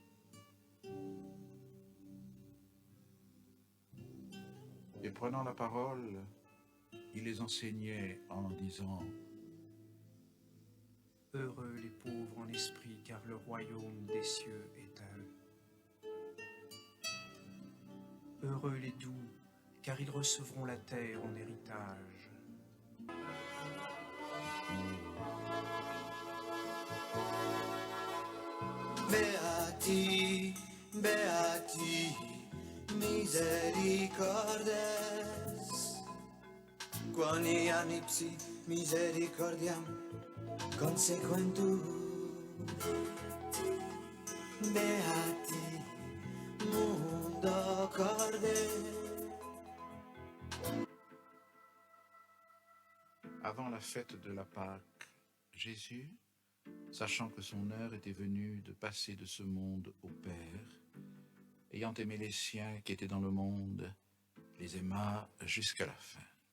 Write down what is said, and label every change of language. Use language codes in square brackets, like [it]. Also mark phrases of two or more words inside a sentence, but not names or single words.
[fr] Et prenant la parole, il les enseignait en disant : Heureux les pauvres en esprit, car le royaume des cieux est à eux. Heureux les doux, car ils recevront la terre en héritage. [la] Beati, beati, misericordes, quoniam ipsi misericordiam consequentur. Beati, mundo corde. [fr] Avant la fête de la Pâque, Jésus, sachant que son heure était venue de passer de ce monde au Père, ayant aimé les siens qui étaient dans le monde, les aima jusqu'à la fin.